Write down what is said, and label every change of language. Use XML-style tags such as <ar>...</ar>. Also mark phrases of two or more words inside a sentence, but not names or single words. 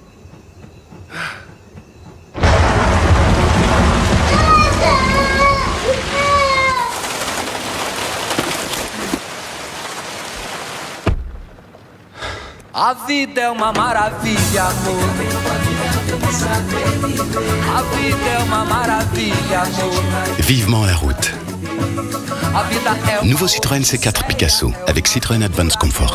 <pt>A vida é uma maravilha, amor. A vida é uma maravilha, amor.</pt> <fr>Vivement la route.</fr> <pt>A vida é uma...</pt> <fr>Nouveau Citroën C4 Picasso avec Citroën Advance Comfort.</fr>